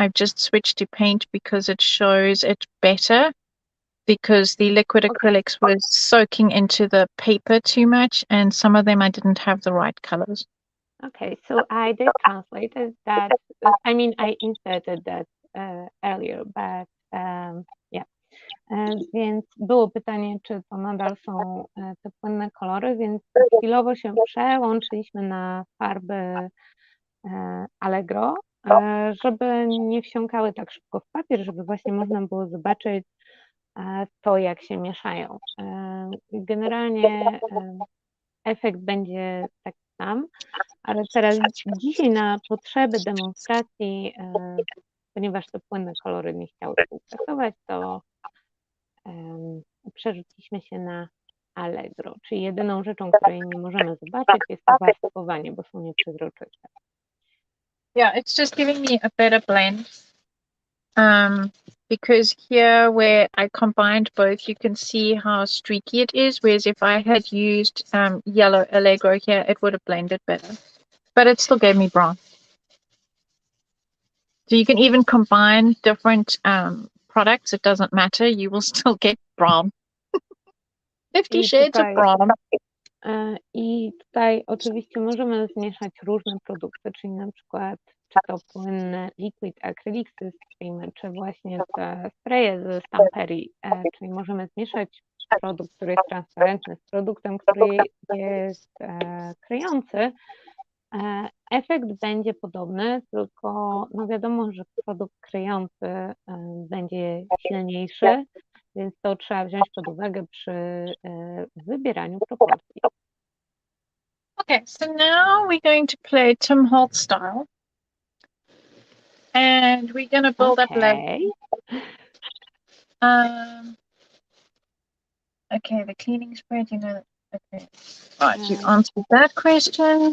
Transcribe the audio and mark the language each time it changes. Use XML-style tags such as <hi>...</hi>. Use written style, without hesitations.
<en>I've just switched to paint because it shows it better, because the liquid acrylics was soaking into the paper too much, and some of them I didn't have the right colors. Okay, so I did translate that. I mean, I inserted that earlier, but yeah.</en> <pl>Więc było pytanie, czy to nadal są te płynne kolory, więc chwilowo się przełączyliśmy na farby Allegro, żeby nie wsiąkały tak szybko w papier, żeby właśnie można było zobaczyć to, jak się mieszają. Generalnie efekt będzie taki sam, ale teraz dzisiaj na potrzeby demonstracji, ponieważ te płynne kolory nie chciały współpracować, to przerzuciliśmy się na Allegro, czyli jedyną rzeczą, której nie możemy zobaczyć, jest to warstwowanie, bo są nieprzezroczyste.</pl> <en>Yeah, it's just giving me a better blend. Because here where I combined both, you can see how streaky it is, whereas if I had used yellow Allegro here, it would have blended better. But it still gave me brown. So you can even combine different products, it doesn't matter, you will still get brown. 50 shades of brown.</en> <pl>I tutaj oczywiście możemy zmieszać różne produkty, czyli na przykład czy to płynne liquid acrylic streamer, czy właśnie te spraye ze stamperii, czyli możemy zmieszać produkt, który jest transparentny z produktem, który jest kryjący. Efekt będzie podobny, tylko no wiadomo, że produkt kryjący będzie silniejszy, więc to trzeba wziąć pod uwagę przy wybieraniu proporcji.</pl> <en>Okay, so now we're going to play Tim Holtz style. And we're going to build up layers. Okay, the cleaning spread, you know. Okay, right, you answered that question.</en>